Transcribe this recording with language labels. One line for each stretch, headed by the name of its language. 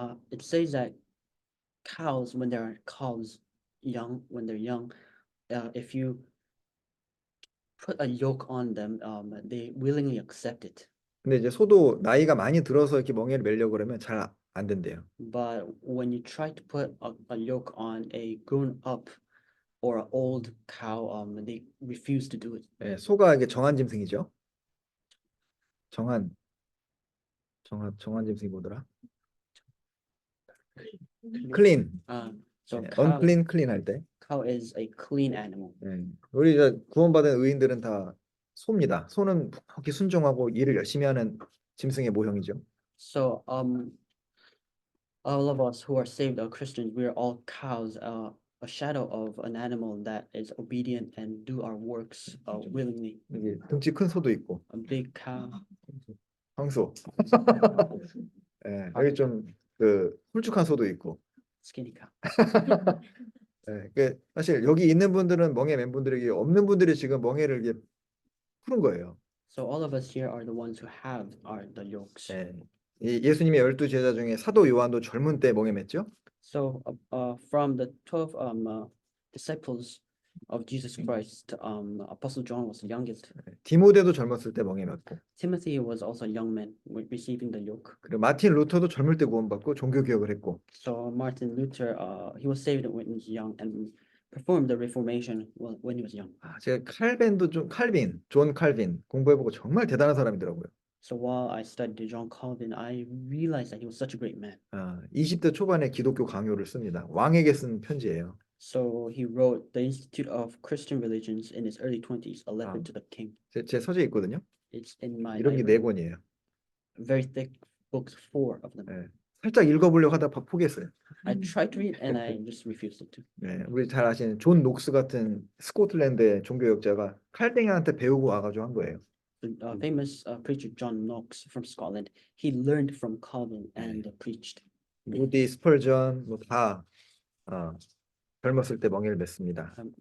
English: It says that cows, when they're calves young, when they're young, if you put a yoke on them, they willingly accept it.
Korean: 근데 이제 소도 나이가 많이 들어서 이렇게 멍에를 매려고 그러면 잘 안 된대요.
English: But when you try to put a yoke on a grown up or an old cow, they refuse to do it.
Korean: 예, 소가 이게 정한 짐승이죠. 정한 짐승이 뭐더라?
English: 클린. So 언클린 클린
Korean: 할 때.
English: cow is a clean animal.
Korean: 우리 이제 구원받은 의인들은 다 소입니다. 소는 묵묵히 순종하고 일을 열심히 하는 짐승의 모형이죠.
English: So all of us who are saved are Christians. We are all cows, a shadow of an animal that is obedient and do our works willingly.
Korean: 여기 등치 큰 소도 있고
English: A big cow,
Korean: 황소. 예, 여기 좀 그 홀쭉한 소도 있고.
English: skinny cow.
Korean: 예, 그 사실 여기 있는 분들은 멍에 맨 분들에게 없는 분들이 지금 멍에를 이게 푸는 거예요.
English: So all of us here are the ones who have the yokes.
Korean: 예. 이 예수님의 12 제자 중에 사도 요한도 젊은 때 멍에 맸죠.
English: So from the 12 disciples of Jesus Christ, Apostle John was the youngest.
Korean: 디모데도 젊었을 때 멍에 맸고.
English: Timothy was also a young man receiving the yoke.
Korean: 그리고 마틴 루터도 젊을 때 구원받고 종교 개혁을 했고.
English: So Martin Luther, he was saved when he was young and performed the Reformation when he was young.
Korean: 제가 존 칼빈 공부해보고 정말 대단한 사람이더라고요.
English: So while I studied John Calvin, I realized that he was such a great man.
Korean: 20대 초반에 기독교 강요를 씁니다. 왕에게 쓴 편지예요.
English: So he wrote the Institute of Christian Religions in his early 20s, a letter to the king.
Korean: 제 서재에 있거든요.
English: It's in my
Korean: 이런 게
English: library.
Korean: 4권이에요.
English: Very thick books, 4 of them.
Korean: 네. 살짝 읽어보려고 하다가 포기했어요.
English: I tried to read and I just refused it to.
Korean: 네, 우리 잘 아시는 존 녹스 같은 스코틀랜드의 종교역자가 칼뱅이한테 배우고 와가지고 한 거예요.
English: The famous preacher John Knox from Scotland, he learned from Calvin and preached.
Korean: 무디, 스펄전 뭐다 젊었을 때 멍에를 맸습니다.